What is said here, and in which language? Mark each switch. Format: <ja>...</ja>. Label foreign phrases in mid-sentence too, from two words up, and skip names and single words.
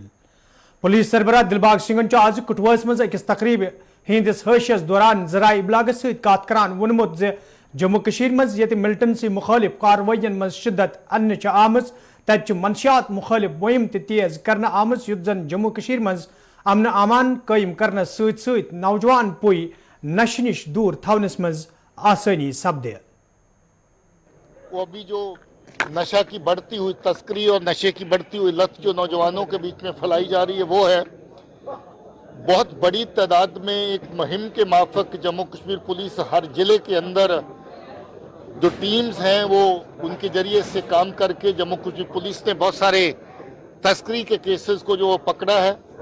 <ks>पुलिस सरबराह दिलबाग सिंह आज कुटवास मज अकिस तकरीब हंदिस हशियस दौरान ज़राए इबलाग सत करान वोनमुत जे जम्मू कशीर मज ये मिलिटेंसी मुखालिफ कार्रवाइन मज शिद्दत अन्न आमज तत मनशियात मुखालिफ मुहिम तेज करना आमज युत जन जम्मू कशीर मज अमन अमान कायम करने सत नौजवान पुई नशे निश दूर थवनस मज आसानी सपदे।</ks> <hi>वो अभी जो नशा की बढ़ती हुई तस्करी और नशे की बढ़ती हुई लत जो नौजवानों के बीच में फैलाई जा रही है वो है बहुत बड़ी तादाद में एक मुहिम के माफक जम्मू कश्मीर पुलिस हर जिले के अंदर जो टीम्स हैं वो उनके जरिए से काम करके जम्मू कश्मीर पुलिस ने बहुत सारे तस्करी के केसेस को जो पकड़ा है</hi>